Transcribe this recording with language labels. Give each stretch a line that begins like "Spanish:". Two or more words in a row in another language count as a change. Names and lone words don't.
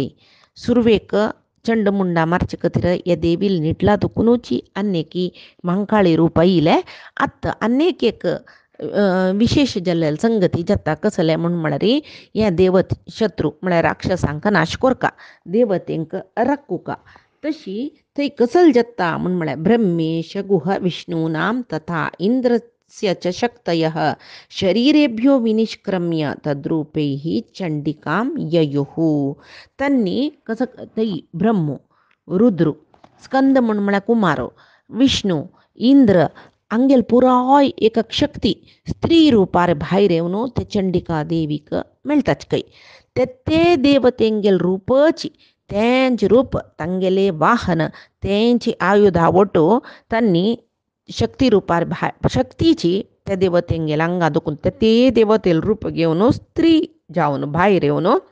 Konkani: सुरवेक चंडमुंडा मार्चिकतिर या देवील निटला दुकुनूची अन्नेकी महाकाळी रूप इले आत्ता एक विशेष जल्लेल संगती जाता कसले म्हणून म्हळ्यारी या देवत शत्रू म्हळ्यार राक्षसांक नाश कोरका, देवतेंक रक्कुका. तशी थंय कसल जत्ता म्हणून म्हळ्यार
Sanskrit: ब्रह्मेश गुह विष्णूनाम तथा इंद्रस्य च शक्तयः शरीरेभ्यो विनिष्क्रम्य तद्रूपैः चंडिकाम ययुः.
Konkani: त्यांनी कसं थंय ब्रह्मो, रुद्र, स्कंद म्हणून म्हळ्यार कुमारो, विष्णू, इंद्र अंगेल पुराय एक शक्ती स्त्री रूपार भायर येवन ते चंडिका देवीक मेळताच कै. ते देवतेंगेल रूपची तेंच रूप तांगेले वाहन तेंची आयुधा ಒಟ್ಟು त्यांनी शक्ती रूपार शक्तीची त्या देवतेंगेल अंगा दुखून ते देवतेल रूप घेवन स्त्री जावन भायर येवन